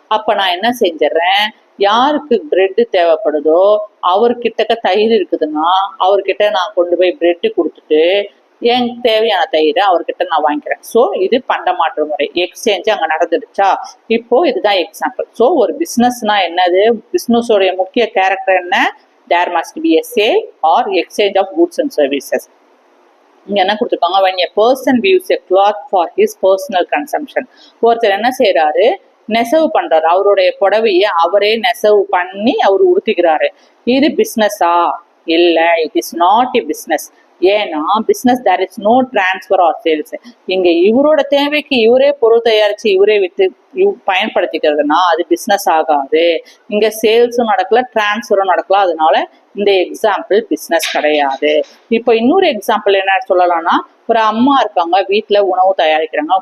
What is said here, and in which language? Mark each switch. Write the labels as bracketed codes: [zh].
[ta] அப்ப நான் என்ன செஞ்சிடறேன், யாருக்கு பிரெட் தேவைப்படுதோ அவர்கிட்ட தயிர் இருக்குதுன்னா அவர்கிட்ட நான் கொண்டு போய் பிரெட் கொடுத்துட்டு எனக்கு தேவையான தயிரை அவர்கிட்ட நான் வாங்கிக்கிறேன். ஸோ இது பண்டமாற்று முறை, எக்ஸ்சேஞ்ச் அங்கே நடந்துடுச்சா? இப்போ இதுதான் எக்ஸாம்பிள். ஸோ ஒரு பிஸ்னஸ்னா என்னது, பிஸ்னஸோடைய முக்கிய கேரக்டர் என்ன? [en] there must be a sale or exchange of goods and services. [ta] இங்க என்ன கொடுத்துருக்காங்க, [en] when a person views a cloth for his personal consumption. [ta] ஒருத்தர் என்ன செய்யறாரு, நெசவு பண்றாரு. அவருடைய புடவைய அவரே நெசவு பண்ணி அவர் உடுத்திக்கிறாரு. இது பிஸ்னஸா? இல்ல, [en] It is not a business. [ta] ஏன்னா business [en] there is no transfer or sales. [ta] இங்க இவரோட தேவைக்கு இவரே பொருள் தயாரிச்சு இவரே வித்து பயன்படுத்திக்கிறதுனா அது பிஸ்னஸ் ஆகாது. இங்க சேல்ஸும் நடக்கல, டிரான்ஸ்ஃபரும் நடக்கல. அதனால இந்த எக்ஸாம்பிள் பிஸ்னஸ் கிடையாது. இப்போ இன்னொரு எக்ஸாம்பிள் என்ன சொல்லலாம்னா, ஒரு அம்மா இருக்காங்க, வீட்டுல உணவு தயாரிக்கிறாங்க.